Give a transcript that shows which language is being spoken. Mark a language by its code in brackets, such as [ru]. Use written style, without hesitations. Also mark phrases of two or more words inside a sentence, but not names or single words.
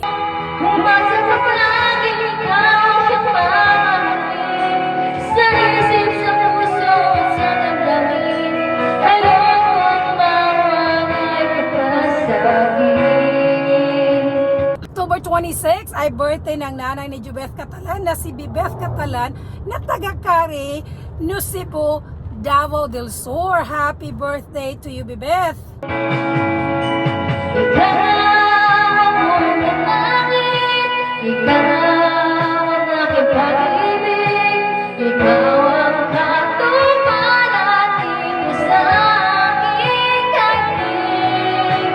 [tl] Umasa sa palagi, ikaw siyang mamahalin. Sa isip, sa puso, at sa damdamin. Ayokong mawalay ka pa sa akin. October 26 ay birthday ng nanay ni Jubeth Catalan na si Bibeth Catalan na taga Cari, New Cebu, Davao del Sur. [en] Happy birthday to you, Bibeth! [tl] Ikaw ang unang langit, ikaw ang aking pag-ibig, ikaw ang katuparan ko sa aking daigdig.